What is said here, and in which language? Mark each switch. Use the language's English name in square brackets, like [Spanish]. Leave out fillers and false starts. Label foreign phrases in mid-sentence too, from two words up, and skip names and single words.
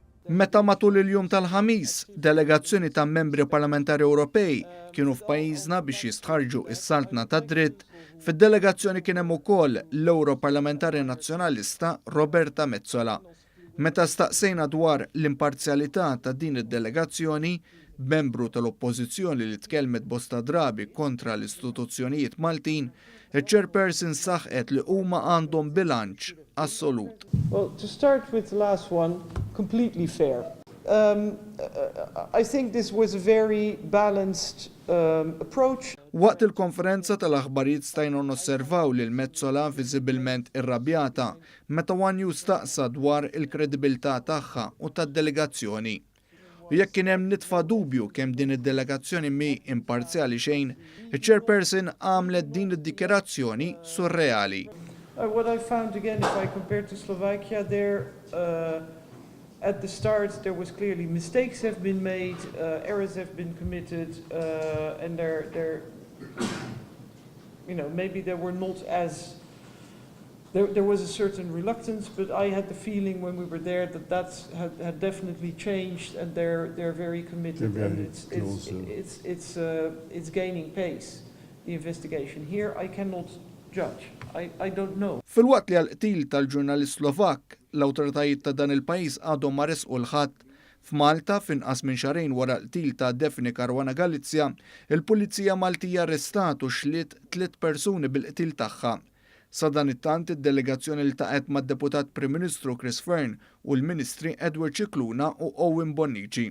[Maltese] Meta matul il-jum tal-ħamis, delegazzjoni ta' membri parlamentari Ewropej kienu f'pajjiżna biex jistħarġu is-saltna ta' dritt, fid-delegazzjoni kien hemm ukoll l-Europarlamentari Nazzjonalista Roberta Metsola. Meta staqsejna dwar l-imparzjalità ta' din id-delegazzjoni, membru tal-oppożizzjoni li tkellmet bosta drabi kontra l-istituzzjonijiet Maltin, il-chairperson saħqet li huma għandhom bilanċ assolut. [English] Well, to start with the last one, completely fair. I think this was a very balanced approach. [Maltese] Waqt il-konferenza tal-aħbarijiet stajna nosservaw li l-Metsola viżibilment irrabjata meta One staqsa dwar il-kredibilità tagħha u tad-delegazzjoni. U jekk kien hemm nitfa' dubju kemm din id-delegazzjoni mi imparzjali xejn, il-chairperson għamlet din id-dikjerazzjoni surreali. [English] What I found again, if I compare to Slovakia, there at the start there was clearly mistakes have been made, errors have been committed, and maybe they were not as. There was a certain reluctance, but I had the feeling when we were there that had definitely changed, and they're very committed, and it's gaining pace. The investigation here, I cannot judge. I don't know. [Maltese] Fil-waqt li għal-qtil tal-ġurnalist Slovak, l-awtoritajiet ta' dan il-pajjiż għadhom ma resqu l-ħadd. F'Malta, f'inqas minn xarejn wara l-qtil ta' Daphne Caruana Galizia, il-Pulizija Maltija arrestat u xliet 3 persuni bil-qtil tagħha. Sa dan it-tant id-delegazzjoni iltaqet mad-Deputat Prim Ministru Chris Fearn u l-Ministri Edward Cicluna u Owen Bonnici.